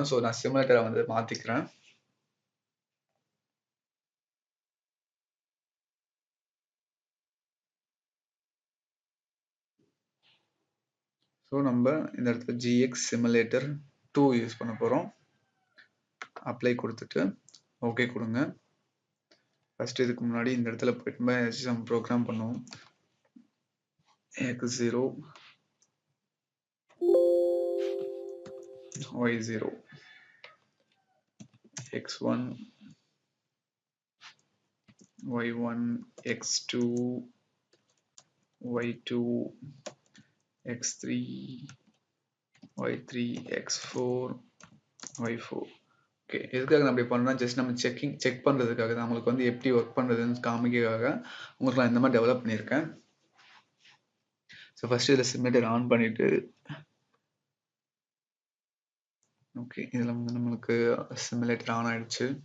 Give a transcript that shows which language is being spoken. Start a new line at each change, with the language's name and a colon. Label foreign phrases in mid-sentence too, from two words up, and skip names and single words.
Tamil: ஸோ நான் சிமுலேட்டரை வந்து மாத்திக்கிறேன். ஸோ நம்ம இந்த இடத்துல GX Simulator 2 யூஸ் பண்ண போறோம். அப்ளை கொடுத்துட்டு ஓகே கொடுங்க. ஃபர்ஸ்ட் இதுக்கு முன்னாடி இந்த இடத்துல போயிட்டு நம்ம ப்ரோக்ராம் பண்ணுவோம்.
English: X0 Y0 X1 Y1 X2 Y2 X3 Y3 X4 Y4.
Tamil: ஓகே, எதுக்காக நான் அப்படி பண்ணா ஜஸ்ட் நம்ம செக் பண்ணுறதுக்காக தான், நம்மளுக்கு வந்து எப்படி ஒர்க் பண்ணுறதுன்னு காமிக்கிறதுக்காக உங்களுக்கு நான் இந்த மாதிரி டெவலப் பண்ணியிருக்கேன்.
English: so first
Tamil: இதில்
English: simulator on
Tamil: பண்ணிட்டு ஓகே, இதில் வந்து நம்மளுக்கு
English: simulator on
Tamil: ஆயிடுச்சு.